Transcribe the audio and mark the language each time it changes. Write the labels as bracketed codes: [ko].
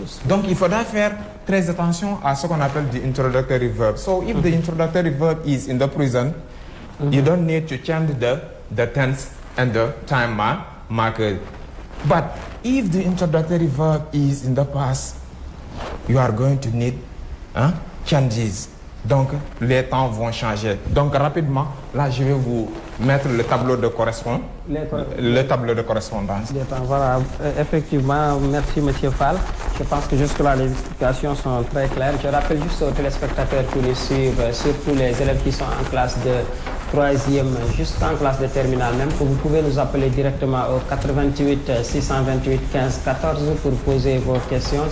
[fr] Donc, il faudra faire très attention à ce qu'on appelle [en] the introductory verb. So, if the introductory verb is in the present, you don't need to change the tense and the time marker. But if the introductory verb is in the past, you are going to need changes. [fr] Donc, les temps vont changer. Donc, rapidement, là, je vais vous mettre le tableau de correspondance. Le tableau de correspondance. Voilà, effectivement, merci M. Fall. Je pense que jusque-là, les explications sont très claires. Je rappelle juste aux téléspectateurs qui nous suivent, surtout les élèves qui sont en classe de 3e, juste en classe de terminale même, que vous pouvez nous appeler directement au 88 628 15 14 pour poser vos questions.